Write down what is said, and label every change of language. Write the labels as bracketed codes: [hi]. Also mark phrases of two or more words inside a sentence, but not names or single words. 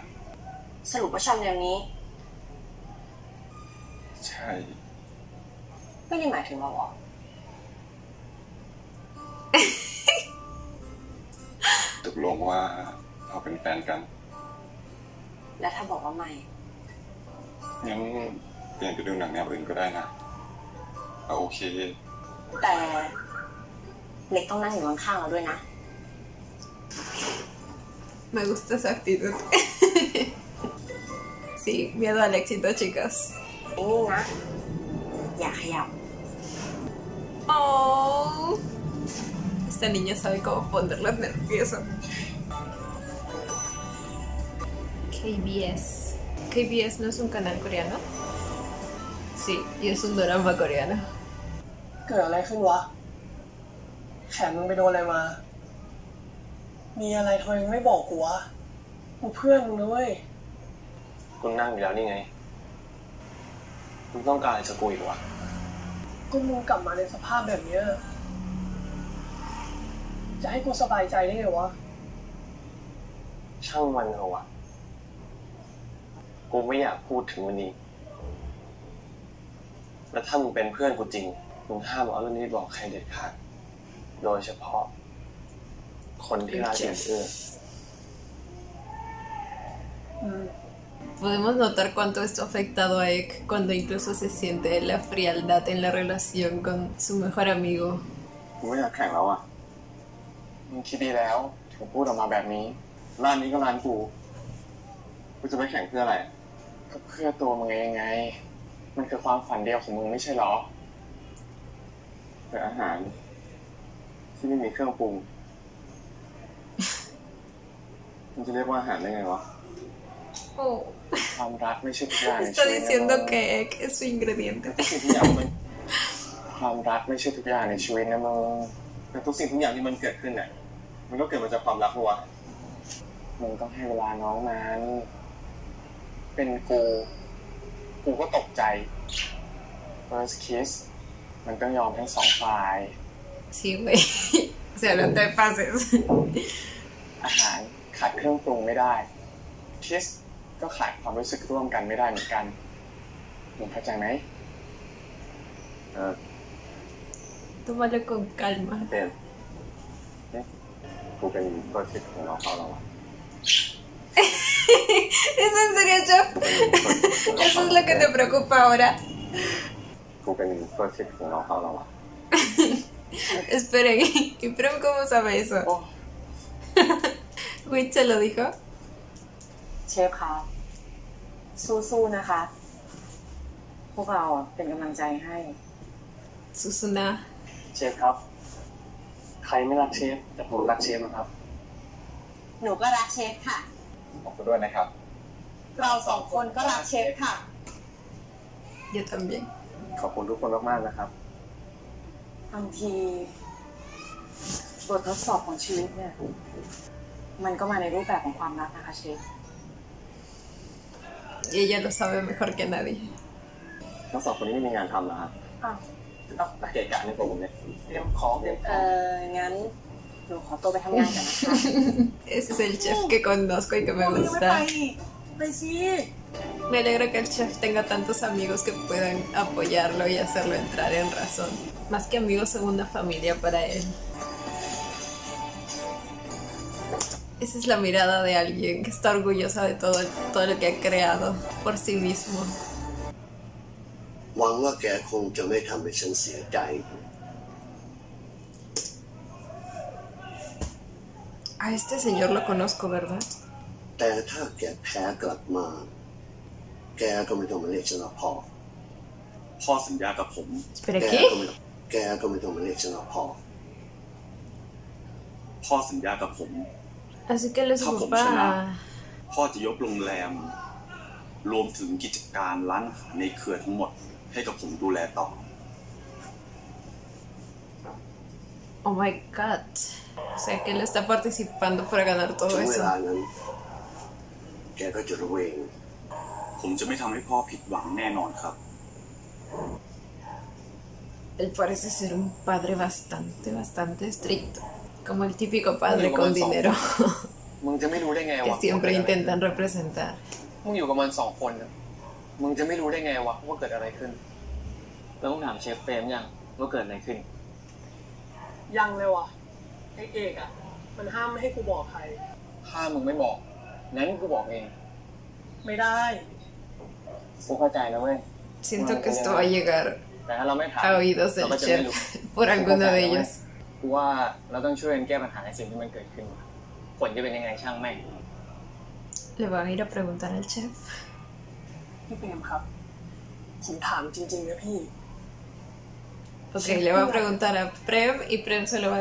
[th] สรุปว่าชอบแนวนี้ ใช่ ไม่ได้หมายถึงเราหรอ ตกลงว่าเราเป็นแฟนกัน แล้วถ้าบอกว่าไม่ งั้นเปลี่ยนไปดูหนังแนวอื่นก็ได้นะเอาโอเค แต่เล็กต้องนั่งอยู่ข้างๆเราด้วยนะ [es] Me gusta esa actitud. Sí, miedo al éxito, chicas. [th] นี่นะ อย่าขยับ [es] Oh, esta niña sabe cómo ponerla nerviosa. KBS. KBS no es un canal coreano. Sí, y es un drama coreano. [th] เกิดอะไรขึ้นวะ แขนมึงไปโดนอะไรมา มีอะไรทำไมมึงไม่บอกกูวะ กูเพื่อนมึงนะเว้ย คุณนั่งอยู่แล้วนี่ไงคุณต้องการอะไรจากกูอีกวะ ก็มึงกลับมาในสภาพแบบเนี้ยจะให้กูสบายใจได้ไงวะ ช่างมันเถอะวะกูไม่อยากพูดถึงมันอีกแล้วถ้ามึงเป็นเพื่อนกูจริงมึงห้ามเอาเรื่องนี้บอกใครเด็ดขาดโดยเฉพาะคนที่รักอย่างเอื้อ [es] Podemos notar cuánto esto ha afectado a Ek cuando incluso se siente la frialdad en la relación con su mejor amigo. [th] กูไม่อยากแข่งแล้วอ่ะ มึงคิดดีแล้วถึงพูดออกมาแบบนี้ ร้านนี้ก็ร้านกู กูจะไปแข่งเพื่ออะไร ก็เพื่อตัวมึงเองไง มันคือความฝันเดียวของมึงไม่ใช่หรอ เพื่ออาหาร ที่ไม่มีเครื่องปรุง มันจะเรียกว่าอาหารได้ไงวะ [es] Oh, [th] ความรักไม่ใช่ทุกอย่างใน [es] está [th] ชีวิตนะ [es] diciendo [th] มึง [es] que Ek es su ingrediente. [th] ทุกสิ่งทุกอย่างมัน ความรักไม่ใช่ทุกอย่างในชีวิตนะมึง แต่ทุกสิ่งทุกอย่างที่มันเกิดขึ้นเนี่ยมันก็เกิดมาจากความรักปะวะ มึงต้องให้เวลาน้องมันเป็นกูก็ตกใจ [en] first kiss [th] มันต้องยอมทั้งสองฝ่าย [es] Sí, güey. O sea, no te pases. [th] อาหารขาดเครื่องปรุงไม่ได้ kiss ก็ขาดความรู้สึกร่วมกันไม่ได้เหมือนกันมึงเข้าใจไหม [es] Tómalo con calma. [th] เป็นกูเป็นเพื่อนสิทธิ์ของน้องเขาแล้วอะ [es] ¿Es en serio, Chef? ¿Eso es lo que te preocupa ahora? [th] กูเป็นเพื่อนสิทธิ์ของน้องเขาแล้วอะ [es] Esperen, ¿y Prem cómo sabe eso? ¿Witch se lo dijo? [th] เชฟคะสู้ๆนะคะ พวกเราเป็นกำลังใจให้ Susuna. เชฟครับ ใครไม่รักเชฟแต่ผมรักเชฟนะครับ หนูก็รักเชฟค่ะ บอกกูด้วยนะครับ เราสองคนก็รักเชฟค่ะ [es] Yo también. [th] ขอบคุณทุกคนมากๆนะครับ บางทีบททดสอบของชีวิตเนี่ย มันก็มาในรูปแบบของความรักนะคะเชฟ [es] Y ella lo sabe mejor que nadie. [th] ทั้งสองคนนี้ไม่มีงานทำเหรอครับ อ้าว เกะกะในตัวผมเนี่ยเตรียมของเตรียม งั้นหนูขอตัวไปทำงานกันนะคะ [es] Ese es el chef que conozco y que me [th] ยังไม่ [es] gusta. [th] ไปสิ [es] Me alegra que el chef tenga tantos amigos que puedan apoyarlo y hacerlo entrar en razón. Más que amigos, son una familia para él. Esa es la mirada de alguien que está orgullosa de todo lo que ha creado por sí mismo. [th] หวังว่าแกคงจะไม่ทำให้ฉันเสียใจ [es] A este señor lo conozco, ¿verdad? [th] แต่ถ้าแกแพ้กลับมา แกก็ไม่ต้องมาเรียกฉันว่าพ่อ พ่อสัญญากับผม [es] Espera, [th] แก [es] ¿qué? [th] ก็ไม่ต้องมาเรียกฉันว่าพ่อ พ่อสัญญากับผม [es] Así que él es su papá. [th] พ่อจะยกโรงแรม รวมถึงกิจการร้านอาหารในเครือทั้งหมด ให้กับผมดูแลต่อ [en] Oh my god. [es] O sea que él está participando para ganar [th] ถึ [es] todo [th] งเว [es] eso. [th] ลานั้น แกก็จะรู้เอง ผมจะไม่ทำให้พ่อผิดหวังแน่นอนครับ [es] Él parece ser un padre bastante estricto. Como el típico padre con dinero [th] มึงจะไม่รู้ได้ไง [es] que [th] วะ [es] siempre intentan representar. [th] มึงอยู่กับมัน2 คนนะมึงจะไม่รู้ได้ไงวะว่าเกิดอะไรขึ้น เราต้องถามเชฟเฟรมยังว่าเกิดอะไรขึ้น ยังเลยวะไอเอกอ่ะ มันห้ามไม่ให้กูบอกใคร ถ้ามึงไม่บอก งั้นกูบอกเอง ไม่ได้ กูเข้าใจนะเว้ย [es] Siento que esto va a llegar [th] แต่ถ้าเราไม่ถาม [es] a oídos [th] เรา [es] del [th] ก็จะไม่รู้ [es] chef por alguno de ellos. [th] กูว่าเราต้องช่วยกันแก้ปัญหาในสิ่งที่มันเกิดขึ้น ผลจะเป็นยังไงช่างแม่ง [es] Le van a ir a preguntar al chef. [th] พี่เฟรมครับ ผมถามจริงๆนะพี่ [es] Ok, le va a preguntar a Prem y Prem se lo va a